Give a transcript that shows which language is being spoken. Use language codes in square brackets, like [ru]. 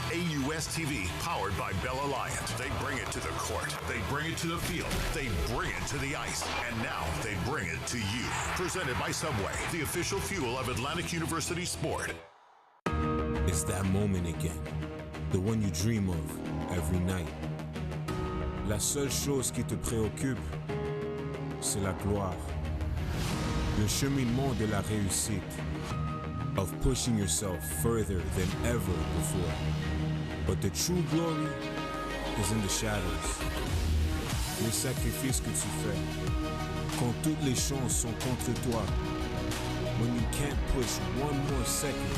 [en] AUS TV, powered by Bell Alliance. They bring it to the court. They bring it to the field. They bring it to the ice. And now they bring it to you. Presented by Subway, the official fuel of Atlantic University sport. It's that moment again, the one you dream of every night. [fr] La seule chose qui te préoccupe, c'est la gloire. Le cheminement de la réussite, [en] of pushing yourself further than ever before. But the true glory is in the shadows. [fr] Les sacrifices que tu fais, quand toutes les chances sont contre toi, [en] when you can't push one more second,